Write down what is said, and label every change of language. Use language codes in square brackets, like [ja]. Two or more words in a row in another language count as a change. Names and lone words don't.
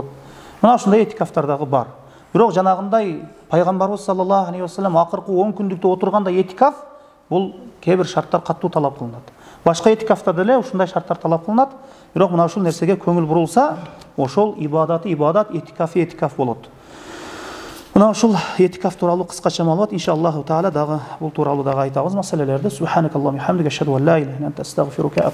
[ky] Мына ушундай этикафтар дагы бар. Бирок жанагындай пайгамбарыбыз [ar] صلى الله عليه وسلم [ky] акыркы 10 күндүктө отурганда этикаф, бул кээ бир шарттар каттуу талап кылынат. Башка этикафта деле ушундай шарттар талап кылынат. Бирок мына ушул нерсеге көңүл бурулса, ошол ибадаты ибадат, этикафы этикаф болот. Мына ушул этикаф тууралуу кыскача маалымат, [ar] إن شاء الله تعالى [ky] дагы бул тууралуу дагы айтабыз маселелерди. [ar] سبحانك اللهم وبحمدك أشهد أن لا إله إلا أنت أستغفرك.